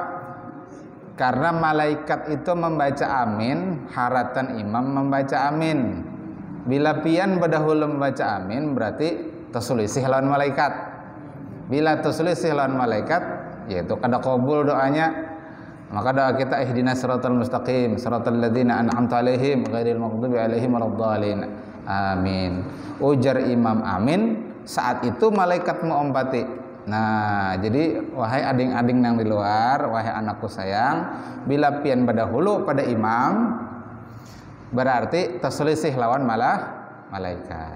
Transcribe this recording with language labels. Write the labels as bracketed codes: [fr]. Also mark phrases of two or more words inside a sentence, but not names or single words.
[bjn] Karena malaikat itu membaca amin, haratan imam membaca amin. Bila pian berdahulu membaca amin berarti terselisih lawan malaikat. Bila terselisih lawan malaikat, yaitu kada qabul doanya, maka doa kita [ar] اهدنا الصراط المستقيم صراط الذين أنعمت عليهم غير المغضوب عليهم ولا الضالين. [bjn] Amin. Ujar imam amin, saat itu malaikat mengompati. Nah, jadi wahai ading-ading yang di luar, wahai anakku sayang, bila pian berdahulu pada imam berarti terselisih lawan malaikat.